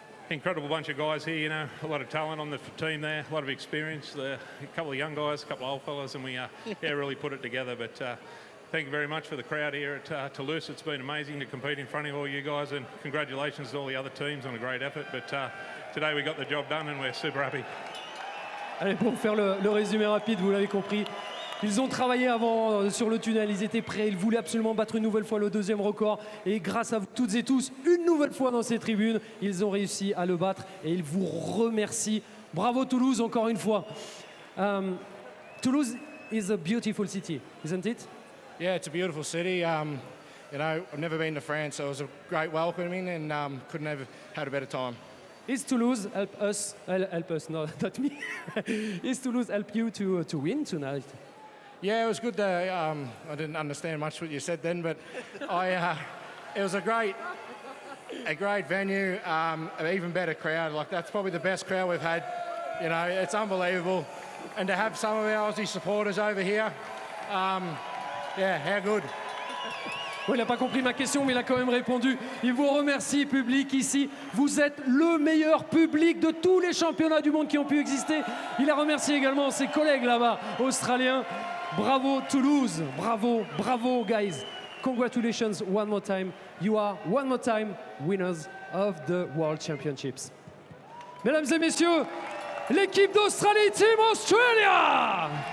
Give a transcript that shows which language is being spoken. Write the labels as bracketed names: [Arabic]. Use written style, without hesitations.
[English] Incredible bunch of guys here, you know, a lot of talent on the team there, a lot of experience. A couple of young guys, a couple of old fellas, and we really put it together. But thank you very much for the crowd here at Toulouse. It's been amazing to compete in front of all you guys, and congratulations to all the other teams on a great effort. But today we got the job done and we're super happy. [French] Allez, pour faire le résumé rapide, vous l'avez compris. Ils ont travaillé avant sur le tunnel, ils étaient prêts, ils voulaient absolument battre une nouvelle fois le 2e record. Et grâce à vous toutes et tous, une nouvelle fois dans ces tribunes, ils ont réussi à le battre et ils vous remercient. Bravo Toulouse, encore une fois. [English] Toulouse is a beautiful city, isn't it? Yeah, it's a beautiful city. You know, I've never been to France, so it was a great welcoming and couldn't have had a better time. Is Toulouse help us, no, not me. Is Toulouse help you to win tonight? Yeah, it was good. I didn't understand much what you said then, but it was a great venue, an even better crowd. Like, that's probably the best crowd we've had. You know, it's unbelievable. And to have some of our Aussie supporters over here, yeah, how good. [French] Bon, il n'a pas compris ma question, mais il a quand même répondu. Il vous remercie, public, ici. Vous êtes le meilleur public de tous les championnats du monde qui ont pu exister. Il a remercié également ses collègues là-bas, australiens. Bravo Toulouse, bravo, bravo guys. [English] Congratulations one more time. You are one more time winners of the World Championships. [French] Mesdames et messieurs, l'équipe d'Australie, Team Australia!